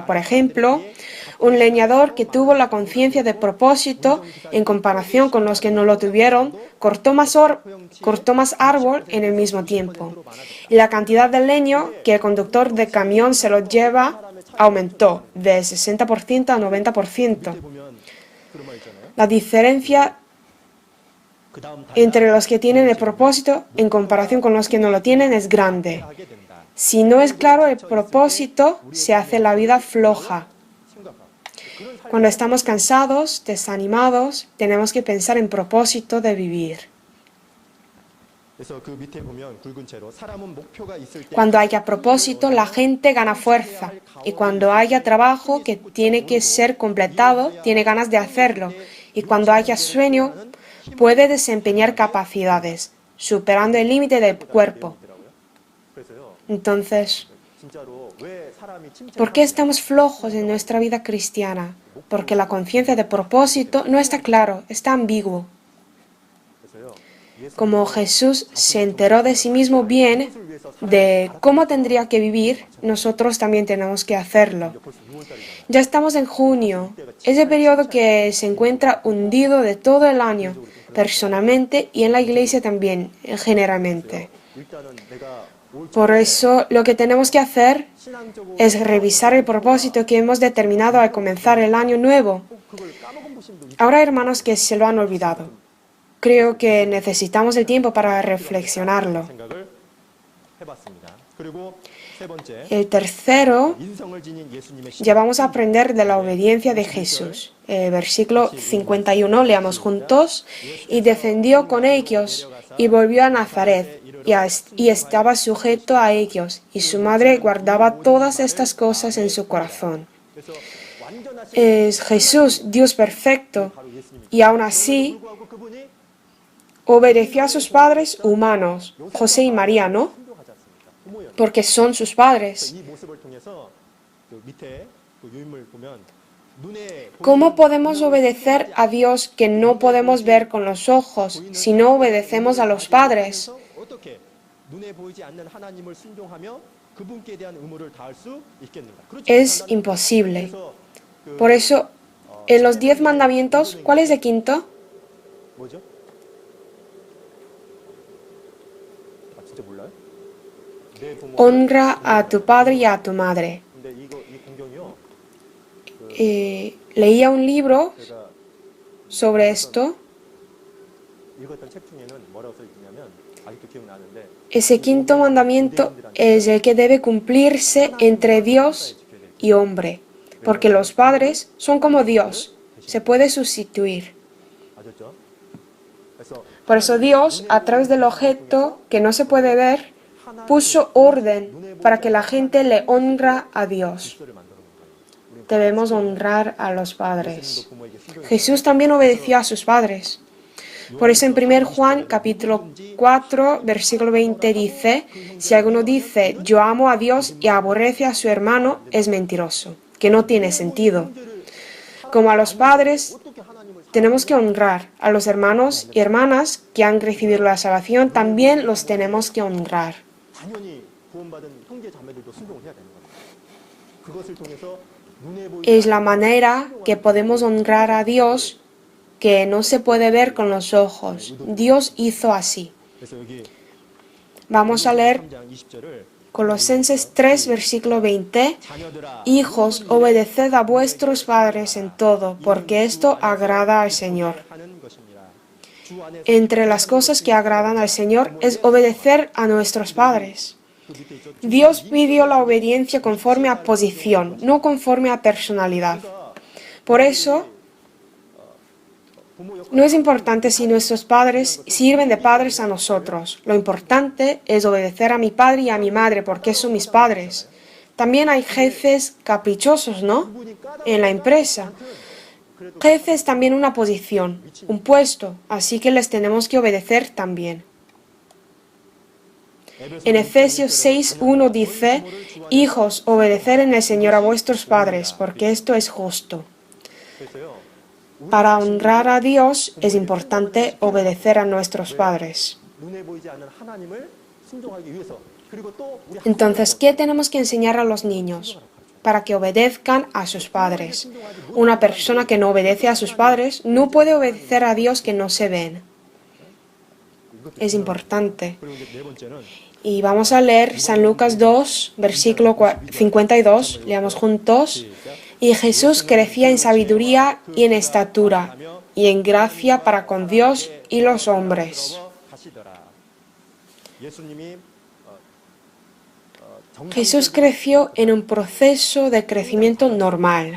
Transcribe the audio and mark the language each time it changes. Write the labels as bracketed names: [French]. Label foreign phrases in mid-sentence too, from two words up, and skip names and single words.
[Spanish] Por ejemplo, un leñador que tuvo la conciencia de propósito en comparación con los que no lo tuvieron, cortó más árbol en el mismo tiempo. Y la cantidad de leño que el conductor de camión se lo lleva aumentó de 60% a 90%. [Korean] 밑에 보면 그런 말 있잖아요. [Spanish] La diferencia [Korean] 그 다음 [Spanish] entre los que tienen el propósito en comparación con los que no lo tienen es grande. [Korean] 하게 된다. [Spanish] Si no es claro el propósito, se hace la vida floja. [Korean] 생각하고 그런 삶. [Spanish] Cuando estamos cansados, desanimados, tenemos que pensar en propósito de vivir. [Korean] 그래서 그 밑에 보면 굵은 채로 사람은 목표가 있을 때 [Spanish] Cuando haya propósito, la gente gana fuerza. Y cuando haya trabajo que tiene que ser completado, tiene ganas de hacerlo. Y cuando haya sueño, puede desempeñar capacidades, superando el límite del cuerpo. [Korean] 그래서요. [Spanish] Entonces, [Korean] 진짜로 왜 사람이 [Spanish] ¿por qué estamos flojos en nuestra vida cristiana? Porque la conciencia de propósito no está claro, está ambiguo. [Korean] 그래서요. [Spanish] Como Jesús se enteró de sí mismo bien, de cómo tendría que vivir, nosotros también tenemos que hacerlo. [Korean] 벌써 6월달이잖아요. [Spanish] Ya estamos en junio, ese periodo que se encuentra hundido de todo el año, personalmente y en la iglesia también, generalmente. [Korean] 일단은 내가 올 [Spanish] Por eso lo que tenemos que hacer [Korean] 신앙적으로 [Spanish] es revisar el propósito que hemos determinado al comenzar el año nuevo. [Korean] 그걸 까먹은 분도 있 [Spanish] Ahora, hermanos, que se lo han olvidado. Creo que necesitamos el tiempo para reflexionarlo. [Korean] 생각을 해봤습니다. 그리고 세 번째 [Spanish] El tercero, [Korean] 인성을 지닌 예수님의 [Spanish] ya vamos a aprender de la obediencia de Jesús. Versículo 51, leamos juntos. Y descendió con ellos y volvió a Nazaret y estaba sujeto a ellos. Y su madre guardaba todas estas cosas en su corazón. [Korean] 그래서 완전하신 [Spanish] Es Jesús, Dios perfecto, [Korean] 바로 예수님입니다. [Spanish] y aún así [Korean] 불구하고 그분이 [Spanish] obedeció a sus padres humanos, José y María, ¿no? [Korean] 순종하지 않습니까? 부모였는데 [Spanish] Porque son sus padres. [Korean] 이 모습을 통해서 그 밑에 그 유인물 보면 눈에 [Spanish] ¿Cómo podemos obedecer a Dios que no podemos ver con los ojos si no obedecemos a los padres? [Korean] 어떻게 눈에 보이지 않는 하나님을 순종하며 그분께 대한 의무를 다할 수 있겠는가? 그렇지 [Spanish] Es [Korean] 못한다는 [Spanish] imposible. [Korean] 그래서 그 [Spanish] Por eso, en los 10 mandamientos, ¿cuál es el quinto? [Korean] 뭐죠? 아 진짜 몰라요? 내 부모 [Spanish] Honra a tu padre y a tu madre. [Korean] 근데 이 공경이요. [Spanish] Leía un libro [Korean] 제가 [Spanish] sobre esto. [Korean] 읽었던 책 중에는 뭐라고 써 있냐면 아직도 기억나는데 [Spanish] Ese quinto mandamiento es el que debe cumplirse entre Dios y hombre, porque los padres son como Dios, se puede sustituir. [Korean] 아셨죠? 그래서 [Spanish] Por eso Dios, a través del objeto que no se puede ver, puso orden para que la gente le honra a Dios. [Korean] 질서를 만들어 놓은 거예요. [Spanish] Debemos honrar a los padres. [Korean] 예수님도 부모에게 순종해야 [Spanish] Jesús también obedeció a sus padres. Por eso en 1 Juan capítulo 4 versículo 20 dice, si alguno dice yo amo a Dios y aborrece a su hermano, es mentiroso, que no tiene sentido. Como a los padres, [Korean] 어떻게 하나님을 [Spanish] tenemos que honrar. A los hermanos y hermanas que han recibido la salvación, también los tenemos que honrar. [Korean] 당연히 구원받은 형제 자매들도 순종을 해야 되는 겁니다. 그것을 통해서 눈에 보이지 [Spanish] Es la manera que podemos honrar a Dios que no se puede ver con los ojos. Dios hizo así. [Korean] 그래서 여기 [Spanish] Vamos a leer [Korean] 3장 20절을 [Spanish] Colosenses 3, versículo 20. [Korean] 자녀들아 [Spanish] Hijos, obedeced a vuestros padres en todo, porque esto agrada al Señor. [Korean] 하는 것입니다. 주 안에서 [Spanish] Entre las cosas que agradan al Señor es obedecer a nuestros padres. [Korean] 그 밑에 있죠. [Spanish] Dios pidió la obediencia conforme a posición, no conforme a personalidad. Por eso, [Korean] 부모 역할 [Spanish] no es importante si nuestros padres sirven de padres a nosotros. Lo importante es obedecer a mi padre y a mi madre porque son mis padres. También hay jefes caprichosos, ¿no? [Korean] 그분이 까다 [Spanish] En la empresa. [Korean] 그래도 [Spanish] Jefe es también una posición, un puesto, así que les tenemos que obedecer también. En Efesios 6:1 dice, hijos, obedecer en el Señor a vuestros padres, porque esto es justo. [Korean] 그래서요. [Spanish] Para honrar a Dios es importante obedecer a nuestros padres. [Korean] 눈에 보이지 않는 하나님을 순종하기 위해서 그리고 또 우리 [Spanish] Entonces, ¿qué tenemos que enseñar a los niños? Para que obedezcan a sus padres. Una persona que no obedece a sus padres no puede obedecer a Dios que no se ven. Es importante. [Korean] 그리고 이제 네 번째는 [Spanish] Y vamos a leer San Lucas 2, versículo 52, leamos juntos. Y Jesús crecía en sabiduría y en estatura, y en gracia para con Dios y los hombres. Jesús creció en un proceso de crecimiento normal.